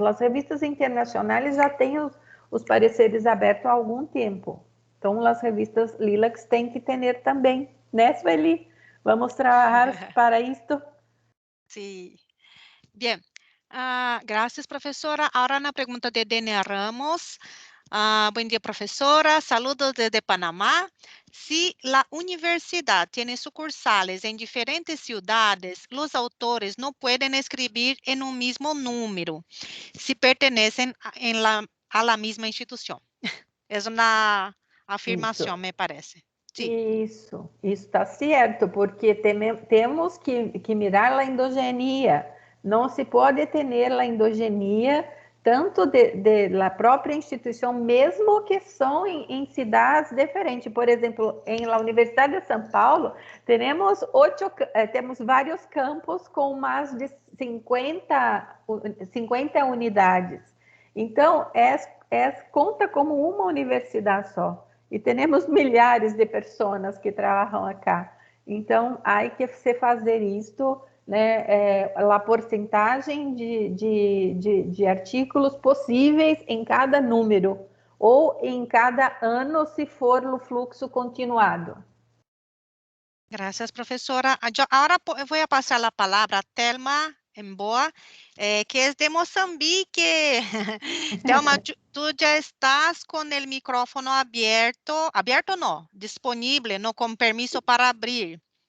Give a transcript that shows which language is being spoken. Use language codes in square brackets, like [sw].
[pt] As revistas internacionais já têm os pareceres abertos há algum tempo. Então, as revistas LILACs têm que ter também, né, Sueli? Vamos trabalhar para isto. [es] Sí. Bien. Gracias, profesora. Ahora una pregunta de Denia Ramos. Buen día, profesora. Saludos desde Panamá. Si la universidad tiene sucursales en diferentes ciudades, los autores no pueden escribir en un mismo número si pertenecen a la misma institución. Es una afirmación, me parece. Sí. [pt] Isso está certo, porque temos que mirar a endogenia. Não se pode ter a endogenia tanto da própria instituição, mesmo que são em cidades diferentes. Por exemplo, na Universidade de São Paulo, temos vários campos com mais de 50 unidades. Então, conta como uma universidade só. E temos milhares de pessoas que trabalham acá. Então, há que se fazer isto, né? A porcentagem de artículos possíveis em cada número, ou em cada ano, se for o fluxo continuado. [es] Gracias, profesora. Ahora voy a pasar la palabra a Telma Emboa, que es de Mozambique. Telma, tú ya estás con el micrófono abierto. Abierto no, disponible, no con permiso para abrir.